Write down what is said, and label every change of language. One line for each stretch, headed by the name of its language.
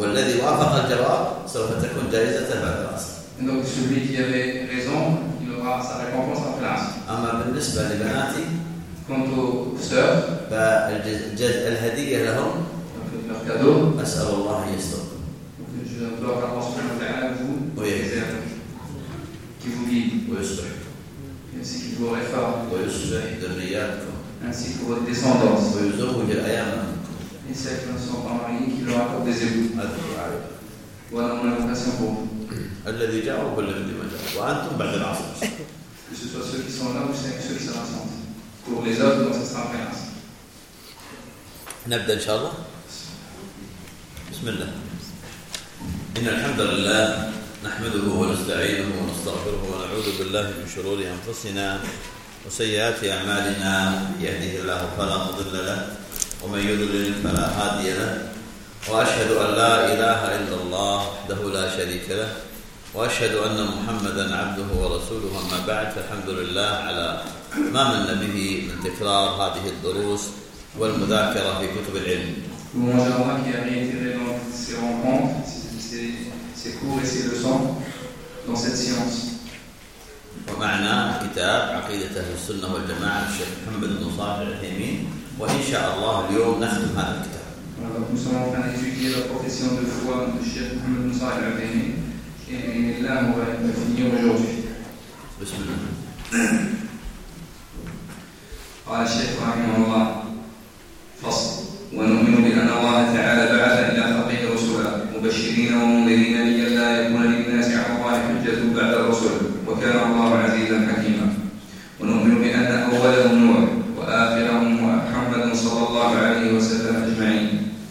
Arabic: والذي وافق الجواب سوف تكون جائزة بعد العصر.
French: Donc celui qui avait raison, il aura sa récompense après l'asr.
Arabic: أما بالنسبة لبناتي.
French: Quant aux sœurs,
Arabic: الهدية لهم,
French: leur cadeau,
Arabic: أسأل الله أن يستر.
French: Je implore Allah subhanahu wa ta'ala vous réserve, qui vous guide, ainsi qu'il vous réforme, ainsi que votre descendance, et celles qui ne sont pas mariées, qui leur apportent des époux. Voilà mon invocation pour vous. Que ce soit ceux qui sont là ou ceux qui sont absents. Pour les autres, donc ce sera après l'asr.
Arabic: نبدأ إن شاء الله بسم الله إن الحمد لله نحمده ونستعينه ونستغفره ونعوذ بالله من شرور أنفسنا وسيئات أعمالنا يهديه الله فلا مضل له ومن يضلل فلا هادي له وأشهد أن لا إله إلا الله وحده لا شريك له وأشهد أن محمدا عبده ورسوله أما بعد فالحمد لله على ما من به من تكرار هذه الدروس والمذاكرة في كتب العلم.
French: Louange à Allah qui a réitéré dans ses rencontres, ses cours et ses leçons dans cette science.
Arabic: ومعنا كتاب عقيدة أهل السنة والجماعة الشيخ محمد بن صالح العثيمين وإن شاء الله اليوم نختم هذا الكتاب.
French: Nous sommes en train d'étudier la profession de foi du Cheikh Mohammed bin Saleh al-Thaymin et là on va finir aujourd'hui.
Arabic: بسم الله. قال الشيخ رحمه الله فصل ونؤمن بأن الله تعالى بعث إلى خلقه رسلا مبشرين ومنذرين لئلا يكون للناس على الله حجة بعد الرسل وكان الله عزيزا حكيما ونؤمن بأن أولهم نوح وآخرهم محمد صلى الله عليه وسلم أجمعين